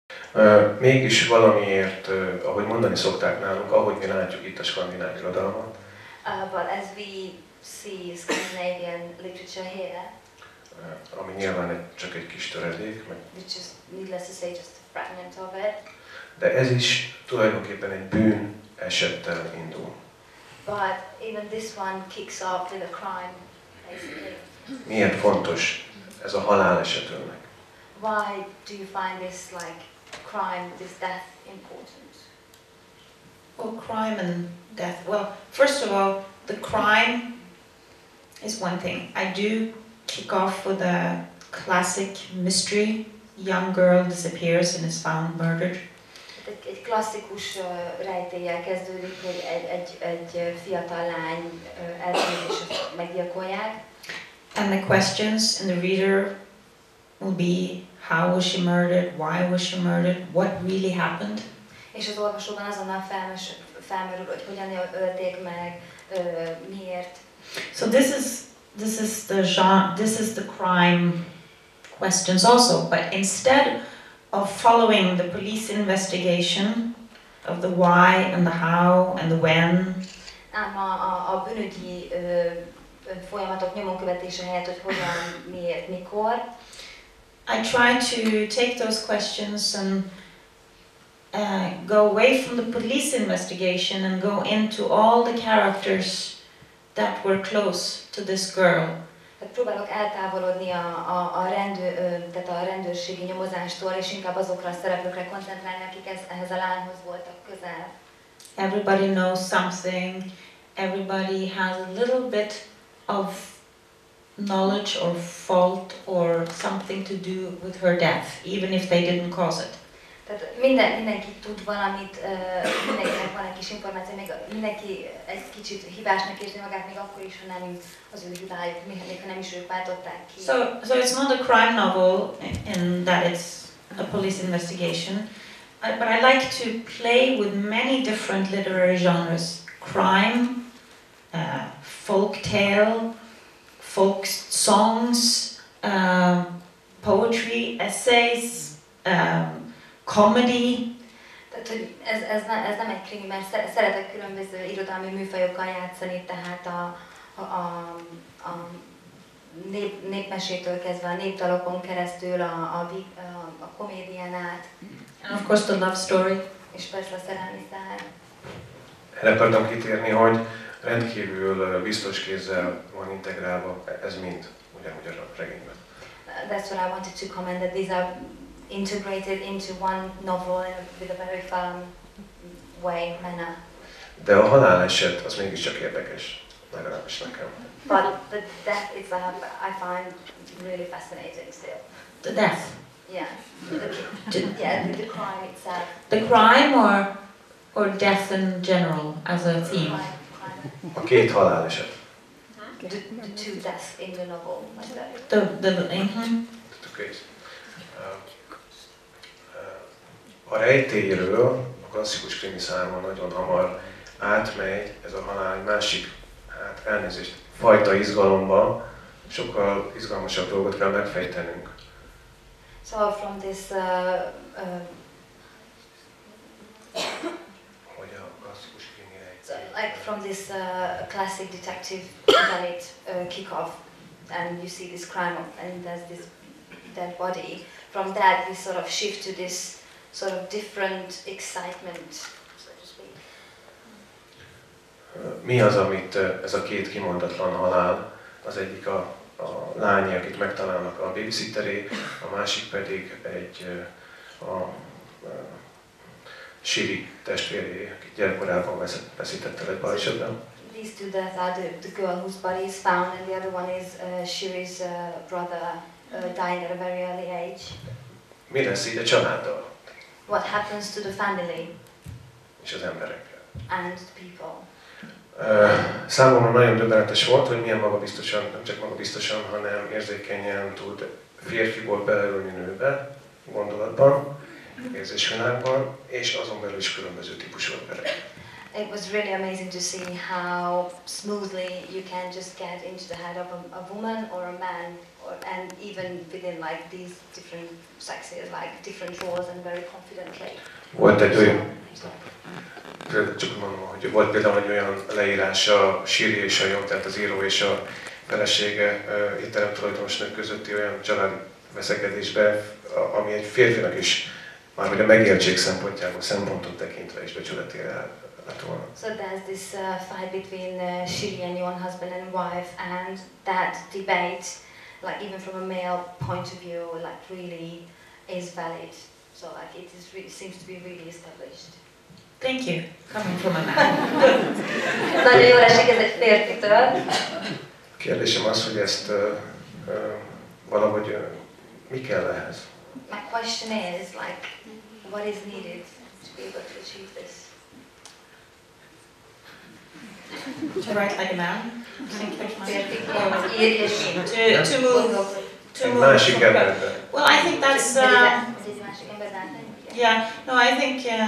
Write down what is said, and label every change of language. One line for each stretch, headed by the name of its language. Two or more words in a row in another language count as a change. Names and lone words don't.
Hungarian: Mégis valamiért, ahogy mondani szokták nálunk, ahogy mi látjuk itt a skandináv irodalmat.
English: But as we see Scandinavian literature here,
Hungarian: ami nyilván csak egy kis töredék,
English: which is needless to say just a fragment of it.
Hungarian: De ez is tulajdonképpen egy bűn esettel indul.
English: But even this one kicks off with a crime, basically.
Hungarian: Miért fontos ez a haláleset önnek?
English: Why do you find this crime, this death important? Well, crime and death. Well, first of all, the crime is one thing. I do kick off with a classic mystery. Young girl disappears and is found murdered.
Hungarian: Egy klasszikus rejtéllyel kezdődik, hogy egy fiatal lány eltűnik és meggyilkolják.
English: And the questions in the reader will be, how was she murdered? Why was she murdered? What really happened?
Hungarian: És az olvasóban azonnal felmerül, hogy hogyan ölték meg, miért.
English: So this is the crime questions also, but instead of following the police investigation of the why and the how and the when,
Hungarian: Ám a bűnügyi folyamatok nyomon követése helyett, hogy hogyan, miért, mikor.
English: I try to take those questions and go away from the police investigation and go into all the characters that were close to this girl.
Hungarian: Tehát próbálok eltávolodni tehát a rendőrségi nyomozástól, és inkább azokra a szereplőkre koncentrálni, akik ehhez a lányhoz voltak közel.
English: Everybody knows something, everybody has a little bit of knowledge or fault or something to do with her death, even if they didn't cause it.
Hungarian: Tehát mindenki tud valamit, mindenkinek van egy kis információ, még mindenki egy kicsit hibásnak érzi magát, még akkor is, ha nem az ő hibájuk, még ha nem is ők váltották ki.
English: So it's not a crime novel in that it's a police investigation, but I like to play with many different literary genres. Crime, folk tale, folk songs, poetry, essays, comedy.
Hungarian: Tehát, hogy ez nem egy krimi, mert szeretek különböző irodalmi műfajokkal játszani, tehát a népmesétől kezdve a népdalokon keresztül a komédián át.
English: And of course the love story.
Hungarian: És persze a szerelmi szál. Erre akartam kitérni, hogy rendkívül biztos kézzel van integrálva ez mind, ugyanúgy a regényben.
English: That's what I wanted to comment, that these are integrated into one novel with a very firm manner.
Hungarian: De a haláleset az mégiscsak érdekes, legalábbis nekem.
English: But the death itself I find really fascinating still. The death. Yeah. The crime itself. The crime or death in general as a theme? Crime.
Hungarian: A két haláleset.
English: The two deaths in the novel, like that. The case.
Hungarian: A rejtélyről, a klasszikus krimi számon nagyon hamar átmegy ez a halál egy másik, elnézést, fajta izgalomba, sokkal izgalmasabb dolgot kell megfejtenünk.
English: So from this
Hungarian: Hogy a klasszikus krimi rejtély.
English: so, like from this classic detective event kick-off, and you see this crime and there's this dead body. From that we sort of shift to this sort of different excitement, so to speak.
Hungarian: Mi az, amit ez a két kimondatlan halál, az egyik a lány, akit megtalálnak a babysitteré, a másik pedig a Shiri testvéré, akit gyerekkorában veszített el egy balesetben.
English: These two deaths are the girl whose body is found, and the other one is Shiri's brother dying at a very early age.
Hungarian: Mi lesz így a családdal?
English: What happens to the family
Hungarian: És az emberekkel?
English: and the people?
Hungarian: Számomra nagyon döbbenetes volt, hogy milyen magabiztosan, nem csak magabiztosan, hanem érzékenyen tud férfiból beleülni nőbe, gondolatban, érzésvilágban, és azon belül is különböző típusú emberek.
English: It was really amazing to see how smoothly you can just get into the head of a woman or a man, and even within like these different sexes, like different roles, and very confidently.
Hungarian: Volt egy olyan, csak mondom, hogy volt például egy olyan leírás a Siri és a Jobb, tehát az író és a felesége étterem tulajdonosnak közötti olyan családi veszekedésbe, ami egy férfinak is már hogy a megértség szempontot tekintve is becsületére lett volna.
English: So there's this fight between Shiri and Yon, husband and wife, and that debate, like even from a male point of view, like really is valid. So like it is really, seems to be really established. Thank you, coming from a man.
Hungarian: Nagyon jól esik ez egy férfitől. Kérdésem az, hogy ezt valahogy mi kell ehhez?
English: My question is like, what is needed to be able to achieve this? To write like a man? To move. Well, I think that's. Yeah. No, I think.